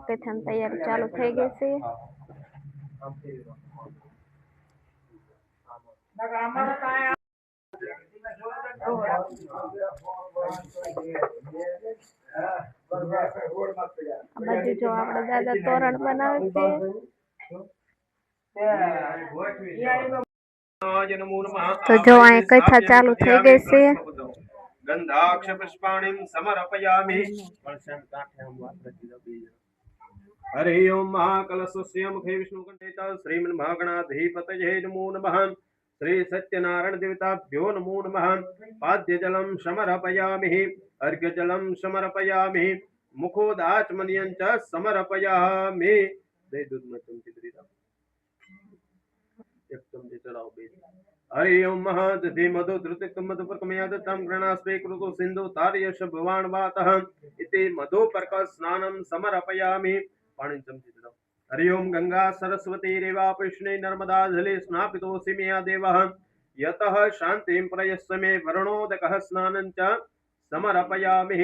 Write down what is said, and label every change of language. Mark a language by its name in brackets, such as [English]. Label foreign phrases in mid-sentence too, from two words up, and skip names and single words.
[Gujarati] કથાની તૈયારી ચાલુ થઈ ગઈ છે. આ બાજુ જો આપણા દાદા તોરણ બનાવે છે. તો જો અહીં કથા ચાલુ થઈ ગઈ છે. [Sanskrit] गंधाक्ष पुष्पाणिं समर्पयामि। हरि ओम महाकलशस्य मुखे विष्णुकंठेत श्रीमन्महागणाधिपतये नमो नमः। श्री सत्यनारायण देवताभ्यो नमो नमः। पाद्यजलं समर्पयामि, अर्घ्यजलं समर्पयामि, मुखोदाचमनीयं च समर्पयामि। [Hindi] दे दूध में चमची दरीदा एक चमची चढ़ाओ बेच। [Sanskrit] हरि ओम महदधि मधु धृतिक मधु परकमयादतं गृणास्वे कृतो सिंधु तार्यश भवान वातः इति मधु परक स्नानं समर्पयामि। [Hindi] पाणी चमची चढ़ाओ। [Sanskrit] हरि ओम गंगा सरस्वती रेवा कृष्णे नर्मदा जले स्नापितोऽसि मया देवः यतः शान्तिं प्रयस्स मे वरुणोदकः स्नानं च समर्पयामि।